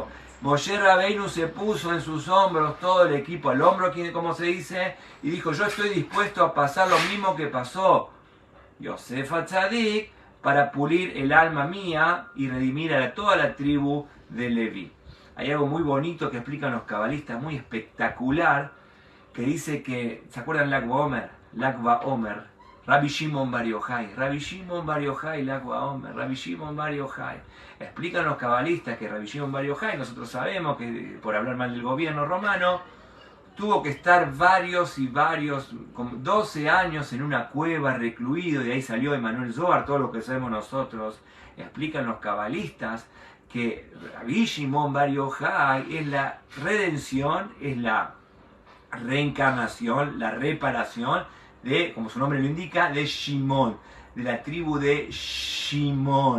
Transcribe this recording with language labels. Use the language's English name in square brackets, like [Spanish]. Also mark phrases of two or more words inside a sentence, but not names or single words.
[Spanish] Moshe Rabbeinu se puso en sus hombros, todo el equipo al hombro, como se dice, y dijo, yo estoy dispuesto a pasar lo mismo que pasó Yosef Atzadik para pulir el alma mía y redimir a toda la tribu de Leví. Hay algo muy bonito que explican los cabalistas, muy espectacular, que dice que, ¿se acuerdan Lag Omer? Rabbi Shimon Bar Yochai, Rabbi Shimon Bar Yochai, Lag Omer, Rabbi Shimon Bar Yochai. Explican los cabalistas que Rabbi Shimon Bar Yochai, nosotros sabemos que por hablar mal del gobierno romano, tuvo que estar como 12 años en una cueva recluido, y de ahí salió Emanuel Zohar, todo lo que sabemos nosotros. Explican los cabalistas que Rabbi Shimon Bar Yochai es la redención, es la reencarnación, la reparación de, como su nombre lo indica, de Shimon, de la tribu de Shimon.